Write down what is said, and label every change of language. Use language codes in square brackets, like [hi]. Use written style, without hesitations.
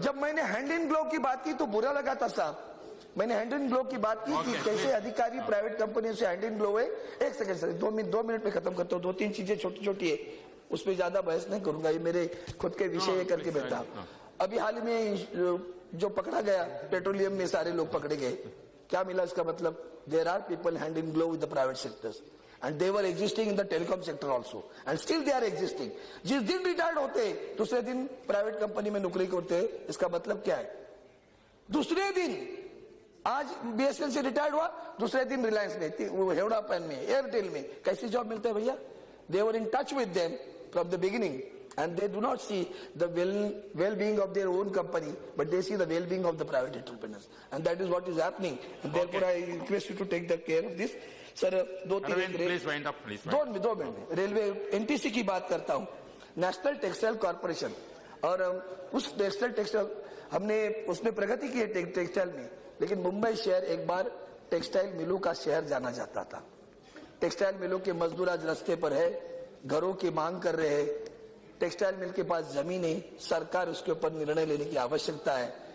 [hi] जब मैंने hand in glove की बात की तो बुरा लगा था साहब, मैंने हैंड इन ग्लोव की बात की कि कैसे अधिकारी प्राइवेट कंपनी से हैंड इन ग्लोव है। एक सेकंड सर, 2 मिनट में खत्म करता हूँ, 2-3 चीजें छोटी छोटी है, उस पर ज्यादा बहस नहीं करूंगा, ये मेरे खुद के विषय करके बैठा। अभी हाल में जो पकड़ा गया पेट्रोलियम में सारे लोग पकड़े गए, क्या मिला इसका मतलब? [en] There are people hand in glove with the private sectors and they were existing in the telecom sector also and still they are existing। [hi] जिस दिन रिटायर्ड होते दूसरे दिन प्राइवेट कंपनी में नौकरी करते, इसका मतलब क्या है? दूसरे दिन आज बीएसएनएल से रिटायर्ड हुआ, दूसरे दिन रिलायंस में, हेवड़ा पैन में, एयरटेल में, कैसी जॉब मिलते हैं भैया? [en] they were in touch with them from the beginning and they do not see the well-being of their own company but they see the well-being of the private entrepreneurs and that is what is happening and therefore I request you to take the care of this। [hi] Sir 2-3 [en] Please wind up, please. [hi] 2 minute railway NTC की बात करता हूं, national textile corporation, और उस textile हमने उसमें प्रगति की है टेक्सटाइल में, लेकिन मुंबई शहर एक बार टेक्सटाइल मिलों का शहर जाना जाता था। टेक्सटाइल मिलों के मजदूर आज रास्ते पर है, घरों की मांग कर रहे हैं, टेक्सटाइल मिल के पास जमीन है, सरकार उसके ऊपर निर्णय लेने की आवश्यकता है।